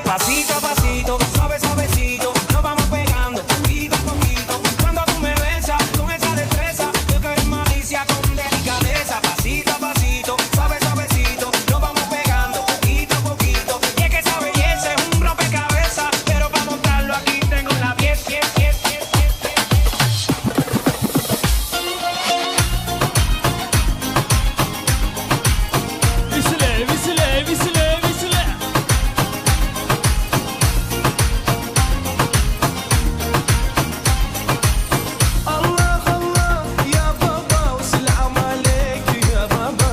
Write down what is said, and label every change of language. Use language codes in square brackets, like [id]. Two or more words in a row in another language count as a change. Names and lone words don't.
[es] Pasito a pasito, suavecito. Nos vamos pegando, poquito a poquito. Cuando tú me besas con esa destreza, yo que eres malicia con delicadeza. Pasito a pasito, suavecito. Nos vamos pegando, poquito a poquito. Y es que esa belleza es un rompecabezas, pero para montarlo aquí tengo la pieza. [ru] Веселее. [ar] الله الله يا بابا وسلام عليك يا بابا.